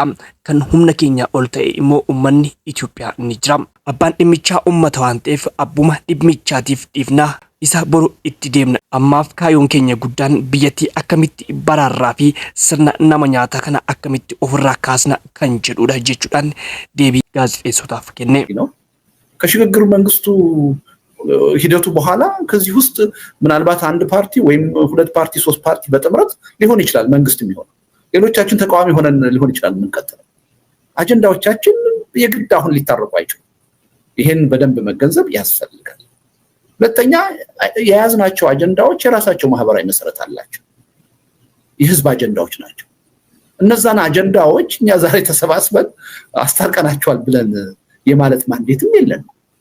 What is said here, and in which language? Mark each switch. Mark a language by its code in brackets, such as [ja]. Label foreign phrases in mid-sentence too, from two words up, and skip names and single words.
[om] Kan humna keenya ol ta'e immoo uummanni Itoophiyaa ni jira. Abbaan dhimmichaa uummata waan ta'eef abbuma dhimmichaatiif dhiifnaa isa boru itti deemna. Ammaaf kaayoon keenya guddaan biyyattii akkamitti baraarraa fi sirna nama nyaataa kana akkamitti ofirraa kaasna kan jedhudha jechuudhaan deebii gaazexeessotaaf kenne. [am] ከሽግግር መንግስቱ ሂደቱ በኋላ ከዚህ ውስጥ ምናልባት አንድ ፓርቲ ወይም ሁለት ፓርቲ ሶስት ፓርቲ በጥምረት ሊሆን ይችላል መንግስት የሚሆነው ሌሎቻችን ተቃዋሚ ሆነን ሊሆን ይችላል የምንቀጥለው አጀንዳዎቻችን የግድ አሁን ሊታረቁ አይችሉም ይሄን በደንብ መገንዘብ ያስፈልጋል ሁለተኛ የያዝናቸው አጀንዳዎች የራሳቸው ማህበራዊ መሰረት አላቸው የህዝብ አጀንዳዎች ናቸው እነዛን አጀንዳዎች እኛ ዛሬ ተሰባስበን አስታርቀናቸዋል ብለን የማለት ማንዴትም የለንም